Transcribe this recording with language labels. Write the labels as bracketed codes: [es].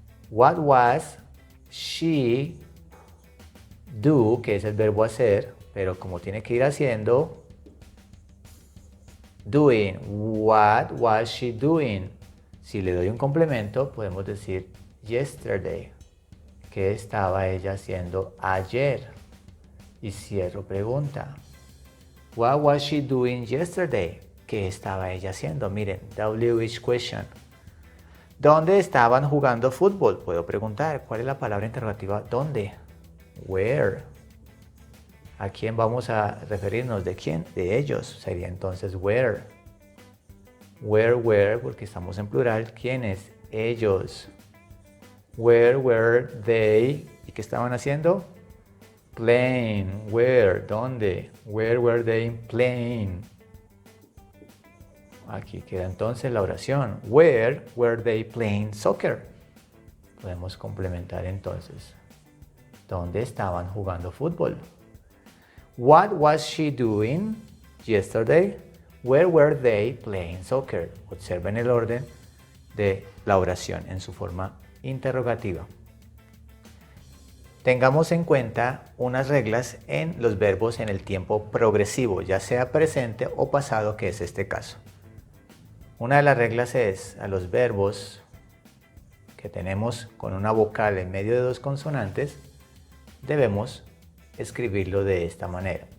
[en] What was she do, [es] que es el verbo hacer, pero como tiene que ir haciendo, [en] doing. What was she doing? [es] Si le doy un complemento, podemos decir yesterday. ¿Qué estaba ella haciendo ayer? Y cierro pregunta. [en] What was she doing yesterday? [es] ¿Qué estaba ella haciendo? Miren, [en] WH question. [es] ¿Dónde estaban jugando fútbol? Puedo preguntar. ¿Cuál es la palabra interrogativa? ¿Dónde? Where. ¿A quién vamos a referirnos? ¿De quién? De ellos. Sería entonces where. Where, porque estamos en plural. ¿Quiénes? Ellos. [en] Where were they? [es] ¿Y qué estaban haciendo? Playing. Where. ¿Dónde? [en] Where were they playing? [es] Aquí queda entonces la oración. [en] Where were they playing soccer? [es] Podemos complementar entonces. ¿Dónde estaban jugando fútbol? [en] What was she doing yesterday? Where were they playing soccer? [es] Observen el orden de la oración en su forma interrogativa. Tengamos en cuenta unas reglas en los verbos en el tiempo progresivo, ya sea presente o pasado, que es este caso. Una de las reglas es a los verbos que tenemos con una vocal en medio de dos consonantes, debemos escribirlo de esta manera.